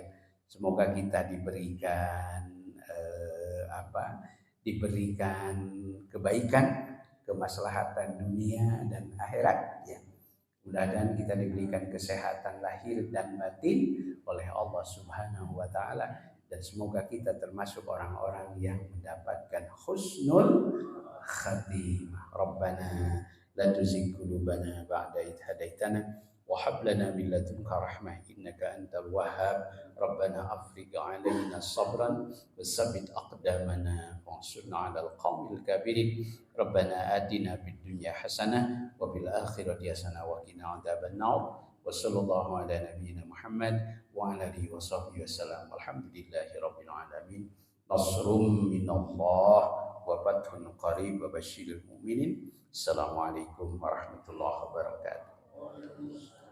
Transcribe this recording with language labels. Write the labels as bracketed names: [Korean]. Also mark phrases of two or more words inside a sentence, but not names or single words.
[Indonesian] Semoga kita diberikan diberikan kebaikan, kemaslahatan dunia dan akhirat ya. Mudah-mudahan kita diberikan kesehatan lahir dan batin oleh Allah [Arabic] سبحانه وتعالى, [Indonesian] dan semoga kita termasuk orang-orang yang mendapatkan [Arabic] حسن الخاتمة. ربنا لا تزغ قلوبنا بعد إذ هديتنا وهب لنا من لدنك رحمة إنك أنت الوهاب. ربنا أفرغ علينا صبرا وثبت أقدامنا وانصرنا على القوم الكافرين. ربنا آتنا في الدنيا حسنة وفي الآخرة حسنة وقنا عذاب النار. وصلى الله على نبينا محمد وعلى آله وصحبه وسلم. الحمد لله رب العالمين. نصر من الله وفتح قريب وبشر المؤمنين. السلام عليكم ورحمة الله وبركاته.